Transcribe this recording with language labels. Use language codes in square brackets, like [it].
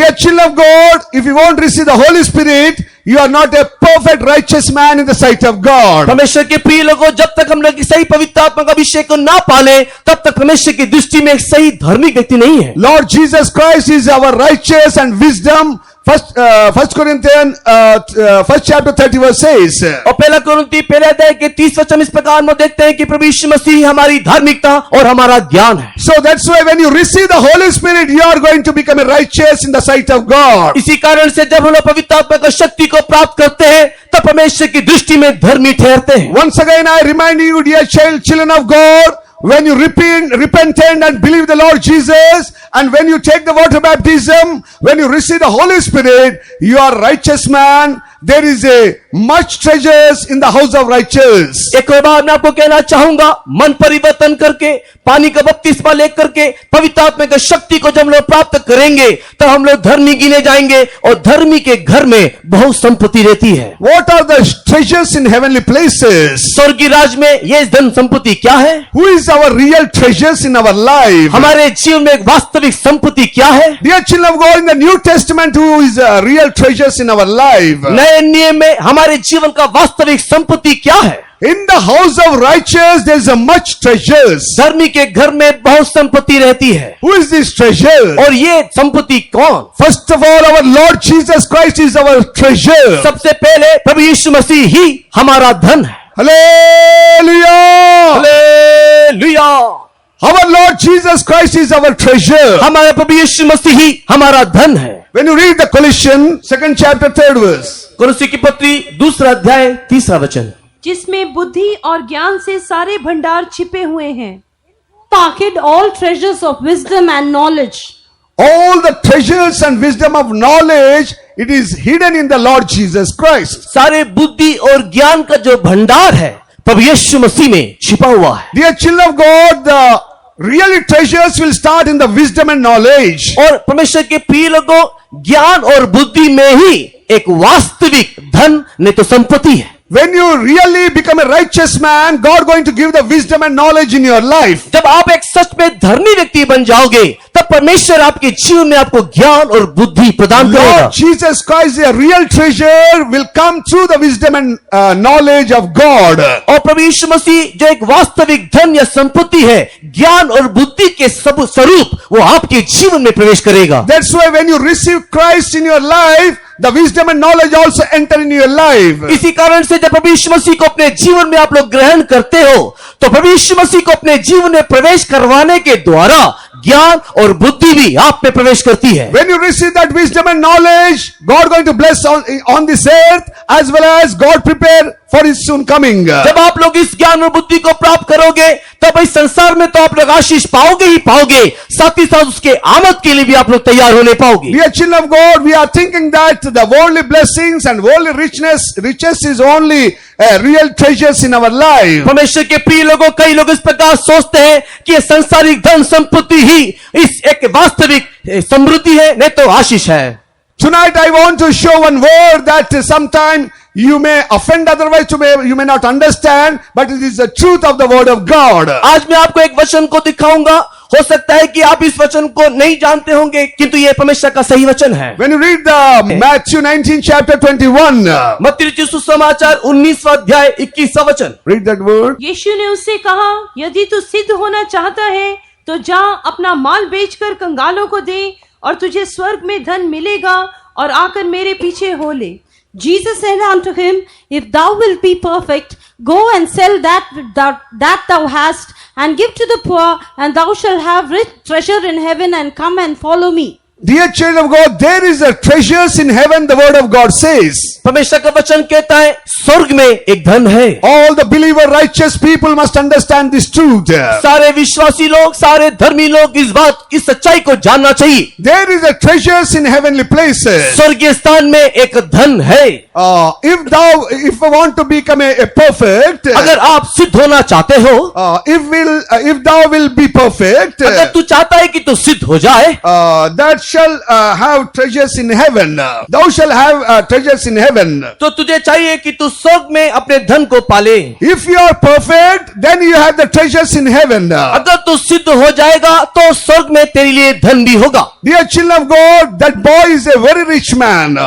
[en] Dear children of God, if you won't receive the Holy Spirit, you are not a perfect righteous man in the sight of God. [hi] परमेश्वर के प्रिय लोगों, जब तक हम लोग सही पवित्र आत्मा का अभिषेक को ना पाले, तब तक परमेश्वर की दृष्टि में एक सही धार्मिक व्यक्ति नहीं है। [en] Lord Jesus Christ is our righteous and wisdom. First Corinthians, first chapter 30 verse says. [hi] और पहला कुरिन्ती पहले अध्याय के 30 वचन इस प्रकार में देखते हैं कि प्रभु यीशु मसीह हमारी धार्मिकता और हमारा ज्ञान है। [en] So that's why when you receive the Holy Spirit, you are going to become a righteous in the sight of God. [hi] इसी कारण से जब हम लोग पवित्र आत्मा की शक्ति को प्राप्त करते हैं, तब परमेश्वर की दृष्टि में धर्मी ठहरते हैं। [en] Once again, I remind you, dear children of God, when you repent and believe the Lord Jesus, and when you take the water baptism, when you receive the Holy Spirit, you are righteous man. There is a much treasures in the house of righteous. [hi] एक और बार मैं आपको कहना चाहूंगा, मन परिवर्तन करके, पानी का बपतिस्मा लेकर के, पवित्र आत्मा की शक्ति को जब हम लोग प्राप्त करेंगे, तो हम लोग धर्मी गिने जाएंगे और धर्मी के घर में बहुत संपत्ति रहती है। [en] What are the treasures in heavenly places? [hi] स्वर्गीय राज में ये धन संपत्ति क्या है? [en] Who is our real treasures in our life? [hi] हमारे जीवन में वास्तविक संपत्ति क्या है? [en] Dear children of God, in the New Testament, who is real treasures in our life? [hi] नए नियम में हमारे जीवन का वास्तविक संपत्ति क्या है? [en] In the house of righteous, there is a much treasures. [hi] धर्मी के घर में बहुत संपत्ति रहती है। [en] Who is this treasure? [hi] और ये संपत्ति कौन? [en] First of all, our Lord Jesus Christ is our treasure. [hi] सबसे पहले प्रभु यीशु मसीह ही हमारा धन है। [en] Hallelujah! [hi] Hallelujah! [en] Our Lord Jesus Christ is our treasure. [hi] हमारे प्रभु यीशु मसीह ही हमारा धन है। [en] When you read the Colossians, 2nd chapter, 3rd verse. [hi] कुरिन्ती की पत्री 2 अध्याय 3 वचन, जिसमें बुद्धि और ज्ञान से सारे भंडार छिपे हुए हैं। [en] Pocket all treasures of wisdom and knowledge. All the treasures and wisdom of knowledge, it is hidden in the Lord Jesus Christ. [hi] सारे बुद्धि और ज्ञान का जो भंडार है प्रभु यीशु मसीह में छिपा हुआ है। [en] Dear children of God, the really treasures will start in the wisdom and knowledge. [hi] और परमेश्वर के प्रिय लोगों, ज्ञान और बुद्धि में ही एक वास्तविक धन नहीं तो संपत्ति है। [en] When you really become a righteous man, God going to give the wisdom and knowledge in your life. [hi] जब आप एक सच में धर्मी व्यक्ति बन जाओगे, तब परमेश्वर आपके जीवन में आपको ज्ञान और बुद्धि प्रदान करेगा। [en] Lord Jesus Christ, a real treasure, will come through the wisdom and knowledge of God. [hi] और प्रभु यीशु मसीह जो एक वास्तविक धन या संपत्ति है, ज्ञान और बुद्धि के सब स्वरूप वो आपके जीवन में प्रवेश करेगा। [en] That's why when you receive Christ in your life, the wisdom and knowledge also enter in your life. [hi] इसी कारण से जब प्रभु यीशु मसीह को अपने जीवन में आप लोग ग्रहण करते हो, तो प्रभु यीशु मसीह को अपने जीवन में प्रवेश करवाने के द्वारा ज्ञान और बुद्धि भी आप में प्रवेश करती है। [en] When you receive that wisdom and knowledge, God going to bless on this earth, as well as God prepare for His soon coming. [hi] जब आप लोग इस ज्ञान और बुद्धि को प्राप्त करोगे, तब इस संसार में तो आप लोग आशीष पाओगे ही पाओगे, साथ ही साथ उसके आमद के लिए भी आप लोग तैयार होने पाओगे। [en] Dear children of God, we are thinking that the worldly blessings and worldly riches is only real treasures in our life. [hi] परमेश्वर के प्रिय लोगों, कई लोग इस प्रकार सोचते हैं कि ये संसारिक धन संपत्ति ही इस एक वास्तविक समृद्धि है, नहीं तो आशीष है। [en] Tonight I want to show one word that sometime you may offend, otherwise you may not understand, but it is the truth of the word of God. [hi] आज मैं आपको एक वचन को दिखाऊंगा, हो सकता है कि आप इस वचन को नहीं जानते होंगे, किंतु ये परमेश्वर का सही वचन है। [en] When you read the Matthew 19 chapter 21, [hi] मत्ती रचित सुसमाचार 19वां अध्याय 21वां वचन, [en] read that word. [hi] यीशु ने उससे कहा, यदि तू सिद्ध होना चाहता है तो जा अपना माल बेचकर कंगालों को दे और तुझे स्वर्ग में धन मिलेगा और आकर मेरे पीछे हो ले। [en] Jesus said unto him, If thou wilt be perfect, go and sell that thou hast, and give to the poor, and thou shalt have rich treasure in heaven, and come and follow me. Dear children of God, there is a treasures in heaven, the word of God says. [hi] परमेश्वर का वचन कहता है स्वर्ग में एक धन है। [en] All the believer righteous people must understand this truth. [hi] सारे विश्वासी लोग, सारे धर्मी लोग इस सच्चाई को जानना चाहिए। [en] There is a treasures in heavenly places. [hi] स्वर्गीय स्थान में एक धन है। [en] If you want to become a perfect, [hi] अगर आप सिद्ध होना चाहते हो, [en] if thou will be perfect, [hi] अगर तू चाहता है कि तू सिद्ध हो जाए, [en] that shall have treasures in heaven. Thou shall have treasures in heaven. [hi] तो तुझे चाहिए कि तू स्वर्ग में अपने धन को पाले। [en] If you are perfect, then you have the treasures in heaven. [hi] अगर तू सिद्ध हो जाएगा तो स्वर्ग में तेरे लिए धन भी होगा। [en] Dear children of God, that boy is a very rich man.